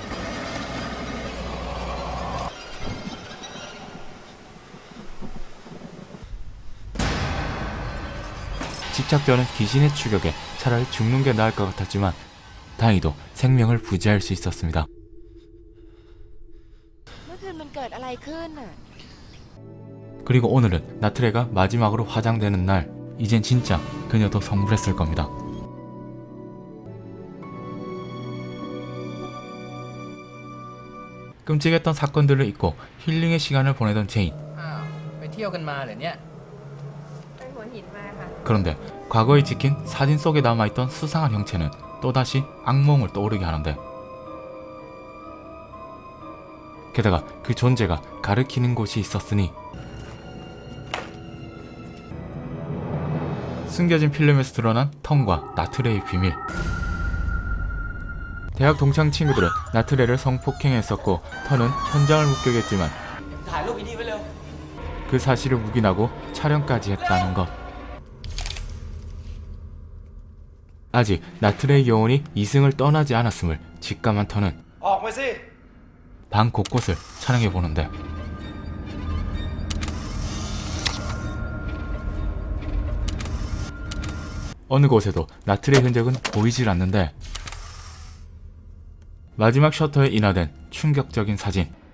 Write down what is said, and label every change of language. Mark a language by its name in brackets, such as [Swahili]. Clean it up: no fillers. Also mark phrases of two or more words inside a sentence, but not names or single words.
[Korean] 집착자는 귀신의 추격에 차라리 죽는 게 나을 것 같았지만 다행히도 생명을 부지할 수 있었습니다. [Thai] เมื่อคืนมันเกิดอะไรขึ้นน่ะ [Korean] 그리고 오늘은 나트레가 마지막으로 화장되는 날. 이젠 진짜 그녀도 성불했을 겁니다. 끔찍했던 사건들을 잊고 힐링의 시간을 보내던 제인. [Thai] อ้าว ไปเที่ยวกันมาเหรอเนี่ย ไปหัวหินมาค่ะ [Korean] 그런데 과거에 찍힌 사진 속에 남아있던 수상한 형체는 또다시 악몽을 떠오르게 하는데 게다가 그 존재가 가리키는 곳이 있었으니 숨겨진 필름에서 드러난 턴과 나트레의 비밀. 대학 동창 친구들은 나트레를 성폭행했었고 턴은 현장을 목격했지만 [Thai] ถ่ายรูปดีๆไว้เร็ว [Korean] 그 사실을 묵인하고 촬영까지 했다는 것. 아직 나트레의 영혼이 이승을 떠나지 않았음을 직감한 턴은 [Thai] ออกมาสิ [Korean] 방 곳곳을 촬영해보는데 어느 곳에도 나트레의 흔적은 보이질 않는데 마지막 셔터에 인화된 충격적인 사진.